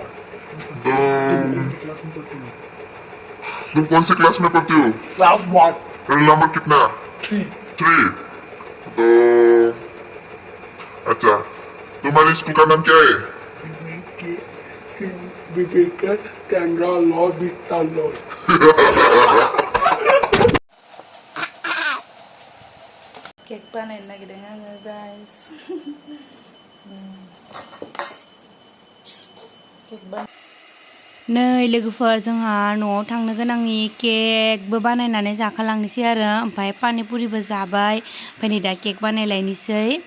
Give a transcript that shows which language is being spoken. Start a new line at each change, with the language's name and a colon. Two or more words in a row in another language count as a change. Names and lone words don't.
Hindi: तो तुम कौन सी क्लास में पढ़ती हो? क्लास 1 रोल नंबर कितना? 3 तो अच्छा तुम्हारे स्कूल का नाम क्या है? कैंड्रा लॉ बीटा लॉ
Bodo: केक बानायनो नागिरदों आङो गाइस नै लोगोफोर जोंहा न'आव थांनो गोनांनि केकबो बानायनानै जाखालांनोसै आरो ओमफ्राय पानि पुरिबो जाबाय ओमफ्राय नै दा केक बानायलायनोसै